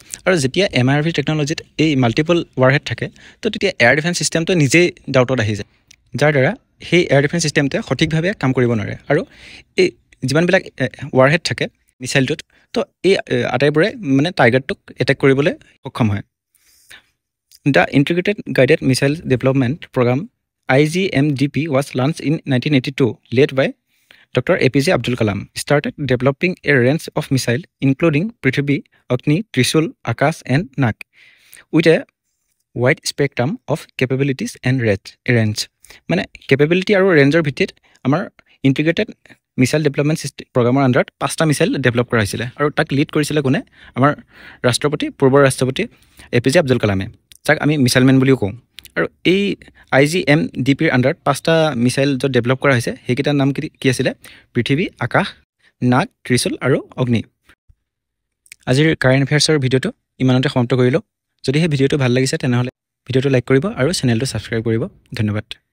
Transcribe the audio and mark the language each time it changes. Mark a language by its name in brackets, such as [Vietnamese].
[Assamese] আৰু যেতিয়া MIRV টেকন'লজিত এই মাল্টিপল ৱাৰহেড থাকে, তো তেতিয়া এয়াৰ ডিফেন্স ছিষ্টেমটো নিজেই ডাউটত আহি যায়, যাৰ দ্বাৰা সেই এয়াৰ ডিফেন্স ছিষ্টেমটোৱে সঠিকভাৱে কাম কৰিব নোৱাৰে। আৰু এই যিমানবিলাক ৱাৰহেড থাকে মিছাইলটোত, তো এই আটাইবোৰে মানে টাৰ্গেটটোক এটেক কৰিবলৈ সক্ষম হয়। [English] The Integrated Guided Missile Development Program IGMDP was launched in 1982, led by Dr. APJ Abdul Kalam, started developing a range of missiles including Prithvi, Agni, Trishul, Akash and Nag, with a wide spectrum of capabilities and range. [Assamese] মানে capability আৰু ৰেঞ্জৰ ভিত্তিত আমাৰ integrated missile development প্ৰগ্ৰামৰ আণ্ডাৰত 5টা missile develop কৰা হৈছিলে আৰু তাক লিড কৰিছিলে কোনে আমাৰ পূৰ্বৰ ৰাষ্ট্ৰপতি APJ আব্দুল কালামে যাক আমি মিছাইলমেন বুলিও কওঁ আৰু এই IGMDPৰ আণ্ডাৰত 5টা মিছাইল য'ত ডেভেলপ কৰা হৈছে সেইকেইটাৰ নাম কি আছিলে পৃথিৱী আকাশ নাগ ত্ৰিশূল আৰু অগ্নি আজিৰ কাৰেণ্ট এফেয়াৰ্ছৰ ভিডিঅ'টো ইমানতে সমাপ্ত কৰিলোঁ যদি সেই ভিডিঅ'টো ভাল লাগিছে তেনেহ'লে ভিডিঅ'টো লাইক কৰিব আৰু চেনেলটো ছাবস্ক্ৰাইব কৰিব ধন্যবাদ